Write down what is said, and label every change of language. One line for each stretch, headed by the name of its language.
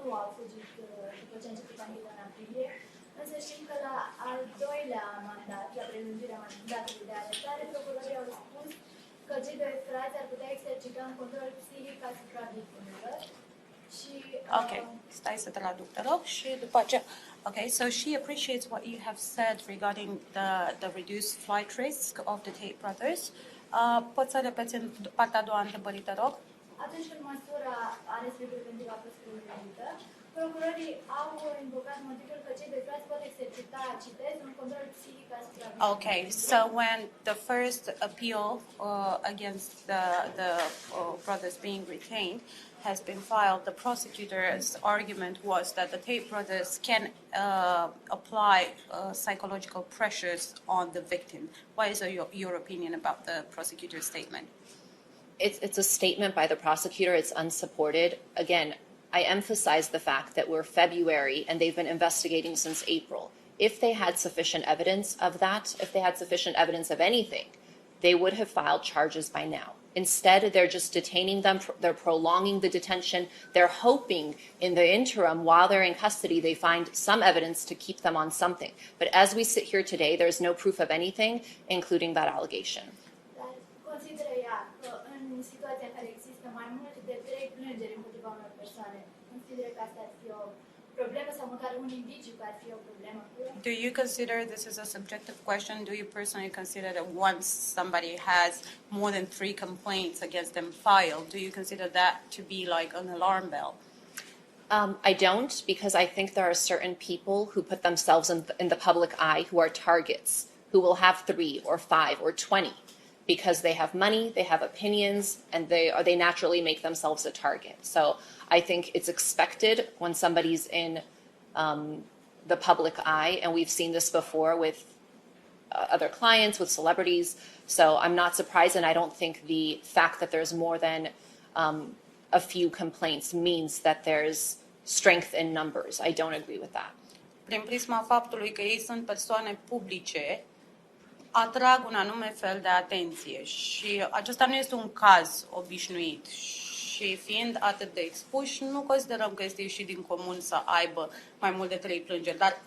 Romanian: nu au fugit după ce a început ancheta în aprilie, însă știm că la al doilea mandat, la prelungirea mandatului de arestare, procurorii au spus că cei doi frați ar putea exercita un control psihic asupra victimelor. Okay, stai să traduc, te rog, și după aceea.
English: Okay, so she appreciates what you have said regarding the reduced flight risk of the Tate brothers.
Romanian: Poți să repeți în partea a doua întrebării, te rog? Atunci când măsura arestului preventiv a fost prelungită, procurorii au invocat motivul că cei doi frați pot exercita, citez, un control psihic asupra victimelor.
English: Okay, so when the first appeal against the brothers being retained has been filed, the prosecutor's argument was that the Tate brothers can apply psychological pressures on the victim. What is your opinion about the prosecutor's statement? It's a statement by the prosecutor. It's unsupported. Again, I emphasize the fact that we're February and they've been investigating since April. If they had sufficient evidence of that, if they had sufficient evidence of anything, they would have filed charges by now. Instead, they're just detaining them. They're prolonging the detention. They're hoping in the interim, while they're in custody, they find some evidence to keep them on something. But as we sit here today, there's no proof of anything, including that allegation.
Romanian: Dar consideră ea că în situația în care există mai mult de 3 plângeri împotriva unor persoane, consideră că asta ar fi o problemă sau măcar un indiciu că ar fi o problemă?
English: Do you consider this is a subjective question? Do you personally consider that once somebody has more than 3 complaints against them filed, do you consider that to be like an alarm bell? I don't, because I think there are certain people who put themselves in the public eye who are targets, who will have 3 or 5 or 20 because they have money, they have opinions, and they naturally make themselves a target. So I think it's expected when somebody's in the public eye, and we've seen this before with other clients, with celebrities. So I'm not surprised, and I don't think the fact that there's more than a few complaints means that there's strength in numbers. I don't agree with that.
Romanian: Prin prisma faptului că ei sunt persoane publice, atrag un anume fel de atenție și acesta nu este un caz obișnuit și fiind atât de expuși, nu considerăm că este ieșit din comun să aibă mai mult de 3 plângeri,